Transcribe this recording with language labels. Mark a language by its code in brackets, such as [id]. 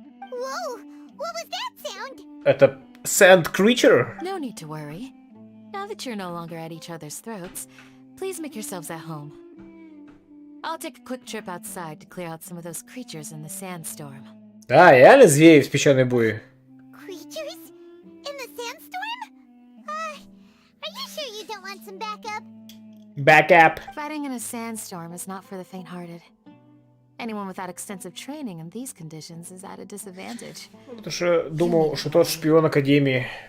[en] Whoa! What was that sound? [ru] Это Sand Creature? [en] No need to worry. Now that you're no longer at each other's throats, please make yourselves at home. I'll take a quick trip outside to clear out some of those creatures in the sandstorm. [ru] Да, реально звери в песчаной буре. [en] Creatures? In the sandstorm? Are you sure you don't want some backup? Backup. Fighting in a sandstorm is not for the faint-hearted. Anyone without extensive training in these conditions is at a disadvantage. [ru] Потому что думал, что тот шпион Академии.